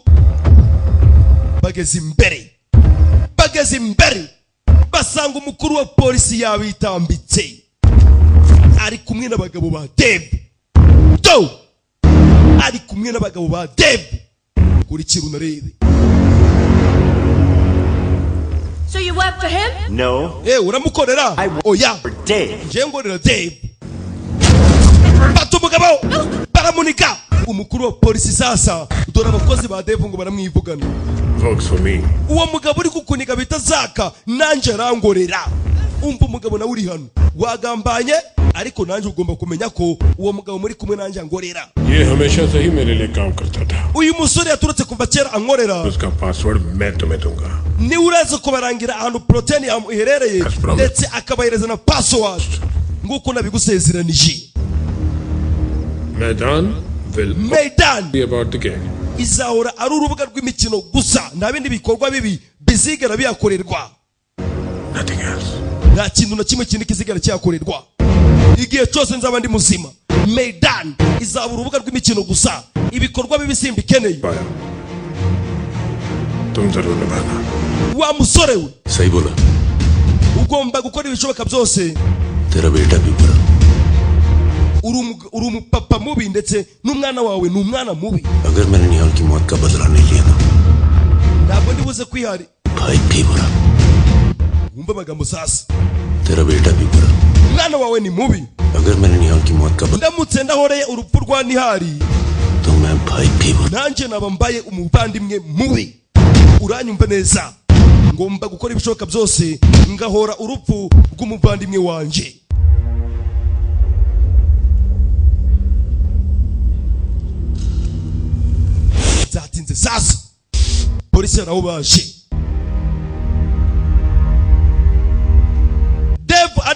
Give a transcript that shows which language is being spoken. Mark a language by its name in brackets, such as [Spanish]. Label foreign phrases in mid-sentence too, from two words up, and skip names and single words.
[Kinyarwanda] Bageze imbere basanga umukuru wa polisi yabitambitse ari kumwe n'abagabo ba Dave. Ari kumwe n'abagabo ba Dave. Kurikira unarebe. [English] So you work for him? No. [Kinyarwanda] Uramukorera? Oya. Dave. Ngengorera Dave. Batumugabo baramunika. Umukuru wa polisi sasa dore abakozi ba Dave ngo baramwivugana. [English] Works for me. [Kinyarwanda] Uwo mugabo uri kukunika bita Zaka nanje arangorera. umva umugabo nawe uri hano wagambanye ariko nanjye ugomba kumenya ko uwo mugabo muri kumwe nanjye angorera [Hindi] ये हमेशा से ही मेरे लिए काम करता था [Kinyarwanda] uyu musore yaturutse kuva kera angorera [Hindi] उसका पासवर्ड मैं तुम्हें दूंगा [Kinyarwanda] ni uraza kubarangira ahantu protein iherereye ndetse akabahereza na password nguko nabigusezeranije [English] मैदान will be about the game [Kinyarwanda] izahora ari urubuga rw'imikino gusa nta bindi bikorwa bibi bizigera biyakorerwa [English] nothing else [Kinyarwanda] nta kintu na kimwe kindi kizigera cyakorerwa igihe cyose nzaba ndi muzima Maidan izaba urubuga rw'imikino gusa ibikorwa bibi simbikeneye [Hindi] तुम जरूर निभाना [Kinyarwanda] wa musore we [Hindi] सही बोला [Kinyarwanda] ugomba gukora ibishoboka byose [Hindi] तेरा बेटा भी बुरा [Kinyarwanda] uri umupapa mubi ndetse n'umwana wawe ni umwana mubi [Hindi] अगर मैंने निहाल की मौत का बदला नहीं लिया ना [Kinyarwanda] ntabwo ndibuze kwihari [Hindi] भाई भी बुरा [Kinyarwanda] wumva amagambo sasa [Hindi] तेरा बेटा भी बुरा [Kinyarwanda] umwana wawe ni mubi [Hindi] अगर मैंने निहाल की मौत का बदला [Kinyarwanda] ndamutse ndahoreye urupfu rwa nihari [Hindi] तो मैं भाई भी बुरा [Kinyarwanda] nanjye naba mbaye umuvandimwe mubi uranyumva neza ngomba gukora ibishoboka byose ngahora urupfu rw'umuvandimwe wanje zatinze sasa polisi nabo baje Dave ari